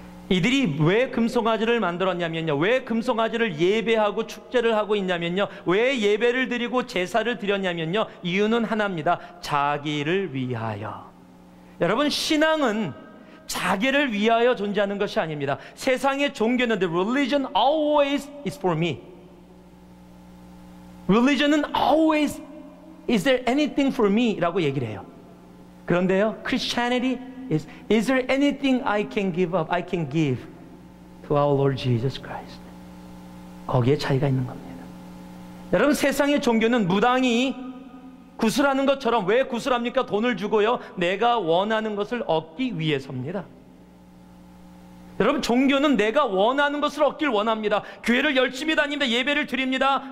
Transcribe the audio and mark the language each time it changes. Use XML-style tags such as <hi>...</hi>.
<ko>이들이 왜 금송아지를 만들었냐면요, 왜 금송아지를 예배하고 축제를 하고 있냐면요, 왜 예배를 드리고 제사를 드렸냐면요, 이유는 하나입니다. 자기를 위하여. 여러분, 신앙은 자기를 위하여 존재하는 것이 아닙니다. 세상의 종교는</ko> <en>the religion always is for me. religion은 always is there anything for me</en> <ko>라고 얘기를 해요. 그런데요,</ko> <en>Christianity is there anything I can give up, I can give to our Lord Jesus Christ.</en> <ko>거기에 차이가 있는 겁니다. 여러분, 세상의 종교는 무당이 구슬하는 것처럼, 왜 구슬합니까? 돈을 주고요, 내가 원하는 것을 얻기 위해서입니다. 여러분, 종교는 내가 원하는 것을 얻길 원합니다. 교회를 열심히 다닙니다. 예배를 드립니다.</ko>